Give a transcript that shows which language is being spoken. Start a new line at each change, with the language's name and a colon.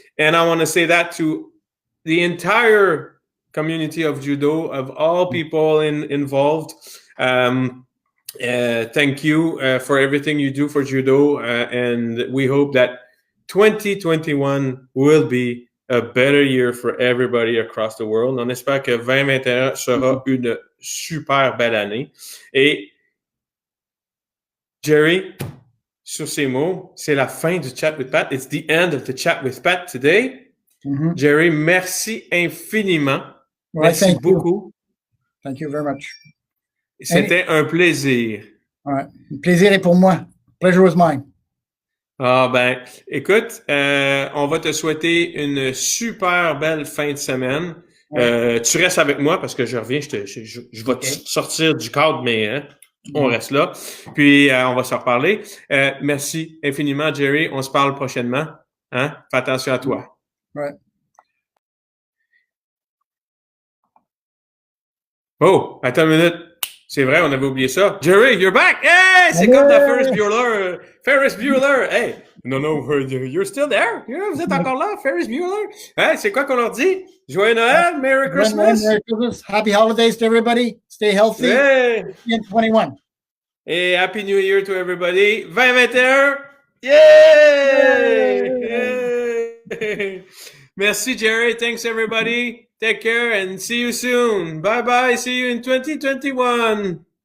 English: And I want to say that to the entire community of judo, of all people involved. Thank you for everything you do for judo, and we hope that 2021 will be a better year for everybody across the world.
French: On espère que 2021 sera une super belle année. Et Jerry, sur ces mots, c'est la fin du Chat with Pat.
English: It's the end of the Chat with Pat today.
French: Jerry, merci infiniment. Merci beaucoup.
English: Thank you very much.
French: C'était un plaisir. Ouais. Le plaisir est pour moi.
English: Pleasure was mine.
French: Ah ben, écoute, on va te souhaiter une super belle fin de semaine. Ouais. Tu restes avec moi parce que je reviens, je vais te sortir du cadre, mais on reste là. Puis on va se reparler. Merci infiniment, Jerry. On se parle prochainement. Hein? Fais attention à toi. Ouais. Oh, attends une minute. C'est vrai, on avait oublié ça. Jerry,
English: you're back!
French: Hey! C'est comme dans Ferris Bueller. Ferris Bueller! Hey!
English: No, you're still there? Yeah,
French: vous êtes encore là,
English: Ferris Bueller?
French: Hey, c'est quoi qu'on leur dit? Joyeux Noël!
English: Merry Christmas! Merry Christmas! Happy holidays to everybody! Stay healthy! Hey! In 21. Et Happy New Year to everybody!
French: 2021! Yay! Yay! Merci, Jerry.
English: Thanks, everybody. Take care and see you soon. Bye-bye. See you in 2021.